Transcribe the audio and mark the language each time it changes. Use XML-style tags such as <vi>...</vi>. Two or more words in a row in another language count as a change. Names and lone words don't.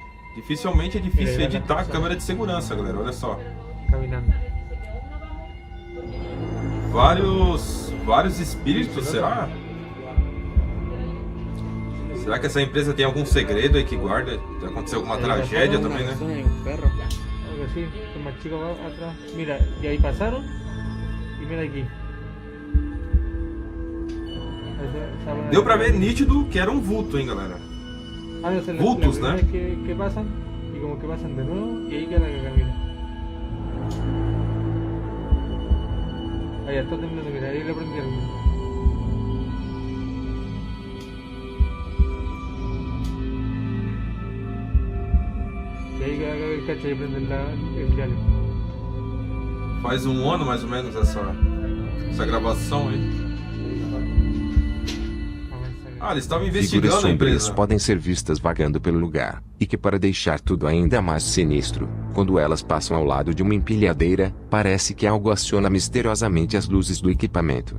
<pt>Dificilmente é difícil editar a câmera de segurança, galera. Olha só.</pt> <es>Caminando.</es> <pt>Vários espíritos, será? Será que essa empresa tem algum segredo aí que guarda? Já aconteceu alguma tragédia também, né?</pt> <es>Algo así, como chica va atrás. Mira, y ahí pasaron. Y mira aquí.</es> <pt>Deu pra ver nítido que era um vulto, hein, galera?</pt> <es>Ah, no,</es> <pt>Vultos,</pt> <es>la</es> <pt>né?</pt> <es>que pasan y como que pasan de nuevo y ahí queda la que camina. Ahí está temblando, mira, ahí le prendieron.</es> <pt>E aí</pt> <es>el cacha y prende el diálogo.</es> <pt>Faz um ano mais ou menos essa gravação aí. Ah, eles estavam Figuras investigando a sombrias empresa. podem ser vistas vagando pelo lugar, e que para deixar tudo ainda mais sinistro, quando elas passam ao lado de uma empilhadeira, parece que algo aciona misteriosamente as luzes do equipamento.</pt>